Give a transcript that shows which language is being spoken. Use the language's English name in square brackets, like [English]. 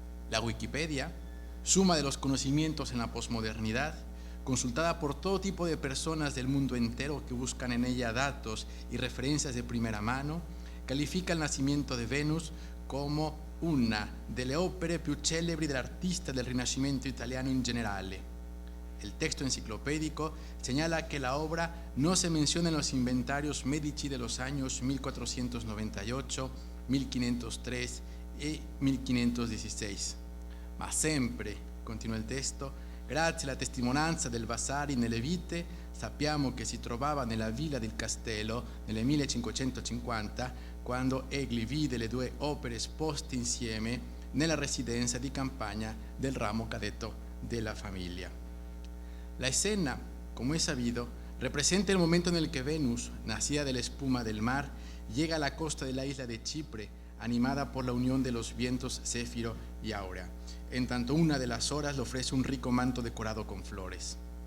[Spanish] La Wikipedia, suma de los conocimientos en la posmodernidad, consultada por todo tipo de personas del mundo entero que buscan en ella datos y referencias de primera mano, califica el nacimiento de Venus [Italian] come una delle opere più celebri dell'artista del Rinascimento italiano in generale. [Spanish] El texto enciclopédico señala que la obra no se menciona en los inventarios Medici de los años 1498, 1503 e 1516. [Italian] Ma sempre, continua il testo, grazie alla testimonianza del Vasari nelle vite, sappiamo che si trovava nella villa del castello nel 1550, quando egli vide le due opere esposte insieme nella residenza di campagna del ramo cadetto della famiglia. [Spanish] La escena, como es sabido, representa el momento en el que Venus, nacida de la espuma del mar, llega a la costa de la isla de Chipre, animada por la unión de los vientos Céfiro y Áurea. En tanto, una de las horas le ofrece un rico manto decorado con flores.